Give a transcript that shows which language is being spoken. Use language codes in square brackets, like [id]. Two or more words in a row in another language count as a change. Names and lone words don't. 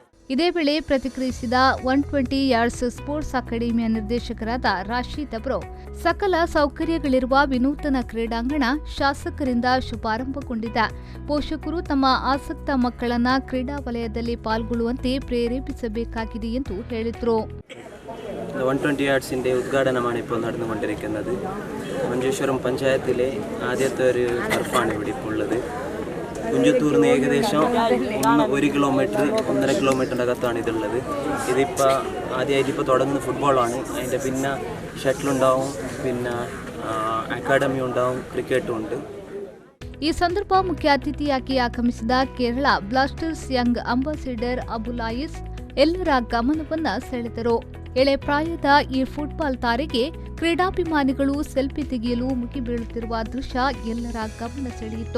[kn] ಇದೇ ವೇಳೆ ಪ್ರತಿಕ್ರಿಯಿಸಿದ 120 ಯಾರ್ಡ್ಸ್ ಸ್ಪೋರ್ಟ್ಸ್ ಅಕಾಡೆಮಿಯ ನಿರ್ದೇಶಕರಾದ ರಾಶೀದ್ ಅವರು ಸಕಲ ಸೌಕರ್ಯಗಳಿರುವ ವಿನೂತನ ಕ್ರೀಡಾಂಗಣ ಶಾಸಕರಿಂದ ಶುಭಾರಂಭಗೊಂಡಿದೆ. ಪೋಷಕರು ತಮ್ಮ ಆಸಕ್ತ ಮಕ್ಕಳನ್ನ ಕ್ರೀಡಾ ವಲಯದಲ್ಲಿ ಪಾಲ್ಗೊಳ್ಳುವಂತೆ ಪ್ರೇರೇಪಿಸಬೇಕಾಗಿದೆ ಎಂದು ಹೇಳಿದರು. [ml] 120 യാർഡ്സിൻ്റെ ഉദ്ഘാടനമാണ് ഇപ്പോൾ നടന്നുകൊണ്ടിരിക്കുന്നത്. മഞ്ചേശ്വരം പഞ്ചായത്തിലെ ആദ്യത്തെ ഒരു ടർഫാണ് ഇവിടെ ഇപ്പോൾ ഉള്ളത്. കുഞ്ചത്തൂരിൽ നിന്ന് ഏകദേശം 1 കിലോമീറ്റർ 1.5 കിലോമീറ്ററിൻ്റെ അകത്താണ് ഇതുള്ളത്. ഇതിപ്പോൾ ആദ്യമായിട്ട് ഇപ്പോൾ തുടങ്ങുന്ന ഫുട്ബോളാണ്. അതിൻ്റെ പിന്നെ ഷട്ടിലുണ്ടാവും, പിന്നെ ಅಕಾಡೆಮಿ ഉണ്ടാവും, ಕ್ರಿಕೆಟ್ ഉണ്ട്. [kn] ಈ ಸಂದರ್ಭ ಮುಖ್ಯ ಅತಿಥಿಯಾಗಿ ಆಗಮಿಸಿದ ಕೇರಳ ಬ್ಲಾಸ್ಟರ್ಸ್ ಯಂಗ್ ಅಂಬಾಸಿಡರ್ ಅಬುಲ್ ಆಯಿಸ್, ಎಲ್ಲರ ಗಮನವನ್ನ ಸೆಳೆದರು. ಎಳೆ ಪ್ರಾಯದ ಈ ಫುಟ್ಬಾಲ್ ತಾರೆಗೆ ಕ್ರೀಡಾಭಿಮಾನಿಗಳು ಸೆಲ್ಫಿ ತೆಗೆಯಲು ಮುಗಿಬೀಳುತ್ತಿರುವ ದೃಶ್ಯ ಎಲ್ಲರ ಗಮನ ಸೆಳೆಯಿತು.